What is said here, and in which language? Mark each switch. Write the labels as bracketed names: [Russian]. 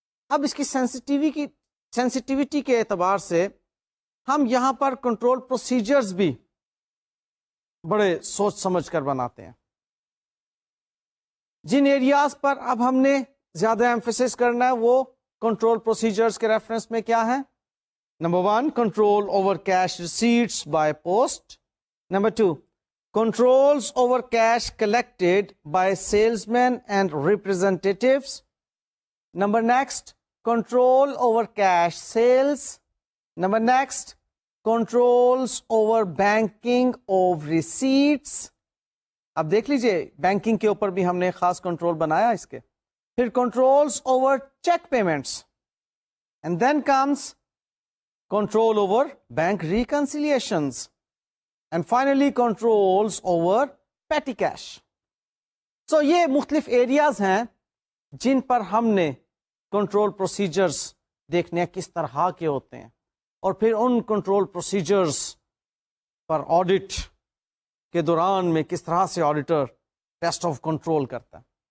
[Urdu] اب اس کی سینسٹیوٹی کے اعتبار سے ہم یہاں پر کنٹرول پروسیجرز بھی بڑے سوچ سمجھ کر بناتے ہیں. جن ایریاز پر اب ہم نے زیادہ ایمفیسس کرنا ہے وہ کنٹرول پروسیجرز کے ریفرنس میں کیا ہے؟ Number 1 [English] Control over cash receipts by post. [Urdu] Number 2 [English] controls over cash collected by salesmen and representatives. Number next, control over cash sales. Number next, controls over banking of receipts. [Urdu] اب دیکھ لیجئے banking کے اوپر بھی ہم نے خاص کنٹرول بنایا اس کے. پھر [English] controls over check payments. And then comes control over bank reconciliations. And finally controls over petty cash. [Urdu] So یہ مختلف ایریاز ہیں جن پر ہم نے کنٹرول پروسیجرز دیکھنے کس طرح کے ہوتے ہیں، اور پھر ان کنٹرول پروسیجرز پر آڈٹ کے دوران میں کس طرح سے آڈیٹر ٹیسٹ آف کنٹرول کرتا ہے.